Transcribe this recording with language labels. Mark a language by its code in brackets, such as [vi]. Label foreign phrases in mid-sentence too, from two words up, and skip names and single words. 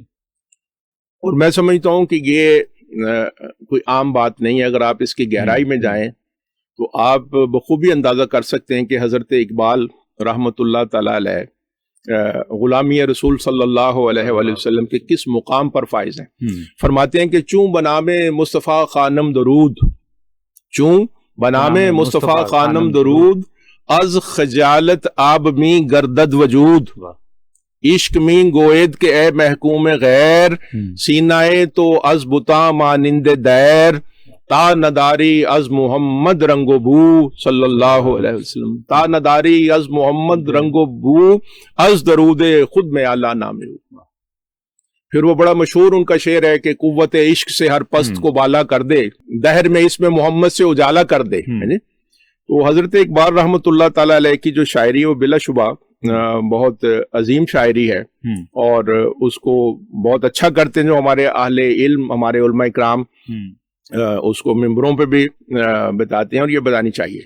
[ur] اور میں سمجھتا ہوں کہ یہ کوئی عام بات نہیں ہے. اگر آپ اس کی گہرائی میں جائیں تو آپ بخوبی اندازہ کر سکتے ہیں کہ حضرت اقبال [ar] رحمۃ اللہ تعالی علیہ [ur] غلامی رسول [ar] صلی اللہ علیہ وآلہ وسلم [ur] کے کس مقام پر فائز ہیں. فرماتے ہیں کہ [fa] چوں بنام مصطفیٰ خانم درود، چوں بنام مصطفیٰ خانم درود، از خجالت آب می گردد وجود، عشق می گوید کہ اے محکوم غیر، سینائے تو از بتا مانند دیر، تا نداری از محمد رنگ و بو [ar] صلی اللہ علیہ وسلم، [fa] تا نداری از محمد رنگ و بو، از درود خود میں اعلیٰ نام. [ur] پھر وہ بڑا مشہور ان کا شعر ہے کہ قوت عشق سے ہر پست کو بالا کر دے، دہر میں اس میں محمد سے اجالا کر دے. تو حضرت اقبال [ar] رحمۃ اللہ تعالی علیہ [ur] کی جو شاعری ہے وہ بلا شبہ بہت عظیم شاعری ہے، اور اس کو بہت اچھا کرتے ہیں جو ہمارے اہل علم، ہمارے علماء اکرام اس کو ممبروں پہ بھی بتاتے ہیں، اور یہ بتانی چاہیے.